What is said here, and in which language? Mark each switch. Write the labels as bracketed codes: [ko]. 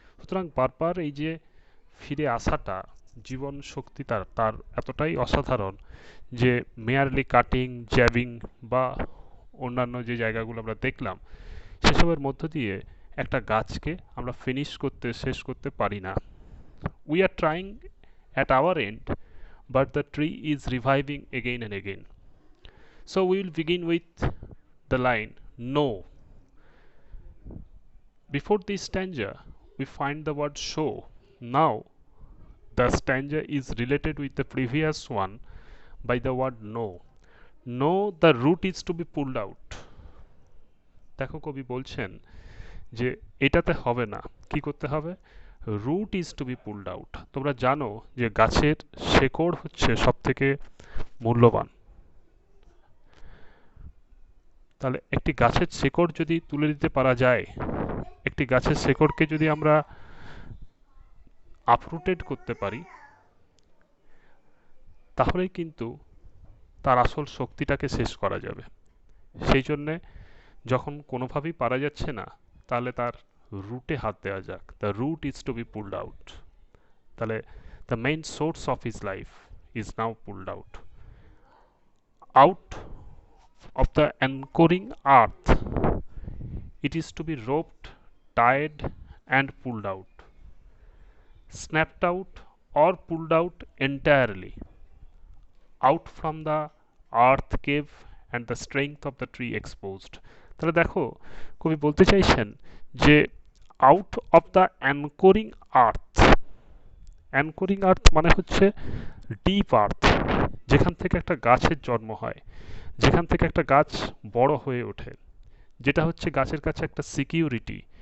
[bn] সুতরাং বারবার এই যে ফিরে আসাটা, জীবন শক্তি তার তার এতটাই অসাধারণ যে মেয়ারলি কাটিং, জ্যাবিং বা অন্যান্য যে জায়গাগুলো আমরা দেখলাম, সেসবের মধ্য দিয়ে একটা গাছকে আমরা শেষ করতে পারি না। [en] We are trying at our end, but the tree is reviving again and again. So we will begin with the line no. Before this stanza, we find the word show. Now, the stanza is related with the previous one by the word no. No, the root is to be pulled out. [bn] দেখো কবি বলছেন যে এটাতে হবে না, কি করতে হবে? [en] Root is to be pulled out. [bn] তোমরা জানো যে গাছের শেকড় হচ্ছে সব থেকে মূল্যবান। তাহলে একটি গাছের শেকড় যদি তুলে দিতে পারা যায়, একটি গাছের শেকড়কে যদি আমরা আপরুটেড করতে পারি, তাহলেই কিন্তু তার আসল শক্তিটাকে শেষ করা যাবে। সেই জন্যে যখন কোনোভাবেই পারা যাচ্ছে না, তাহলে তার রুটে হাত দেওয়া যাক। [en] The root is to be pulled out. তাহলে the main source of his life is now pulled out. Out of the anchoring earth, it is to be roped, tied and pulled out, snapped out or pulled out entirely, out from the earth cave and the strength of the tree exposed. [bn] তাহলে দেখো কবি বলতে চাইছেন যে [en] Out of the anchoring earth. [bn] অ্যানকোরিং আর্থ মানে হচ্ছে deep earth, যেখান থেকে একটা গাছের জন্ম হয়, যেখান থেকে একটা গাছ বড় হয়ে ওঠে, যেটা হচ্ছে গাছের কাছে একটা সিকিউরিটি।